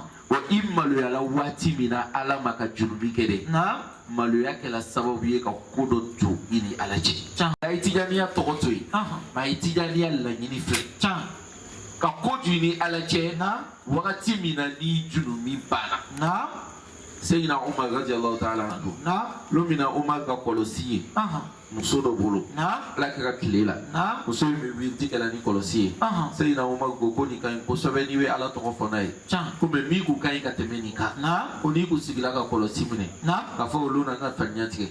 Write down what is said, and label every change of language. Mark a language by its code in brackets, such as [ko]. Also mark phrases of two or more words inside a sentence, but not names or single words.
[bm] wa i maloyala waati min na ala ma ka junumi kɛ dɛ Naam. maloya kɛla sababu ye ka ko dɔ to i ni ala cɛ Tiens. a ye tijaniya tɔgɔ to yen Ah. a ye tijaniya laɲini fɛ Tiens. ka ko ju ni ala cɛ Naam. wagati min na ni junumi banna Naam. seyina umar [ar] رضي الله تعالى عنه [bm] Naam. lo min na umar ka kɔlɔsi ye Ah. muso dɔ bolo Naam. ala kɛra tile la Naam. muso in bɛ wuli kɛla ni kɔlɔsi ye Ah. seyina umar ko nin ka ɲi kosɛbɛ n'i bɛ ala tɔgɔ fɔ n'a ye Tiens. ko mɛ min kun ka ɲi ka tɛmɛ nin kan Naam. ko n'i kun sigila ka kɔlɔsi minɛ Naam. k'a fɔ olu na n ka faniya tigɛ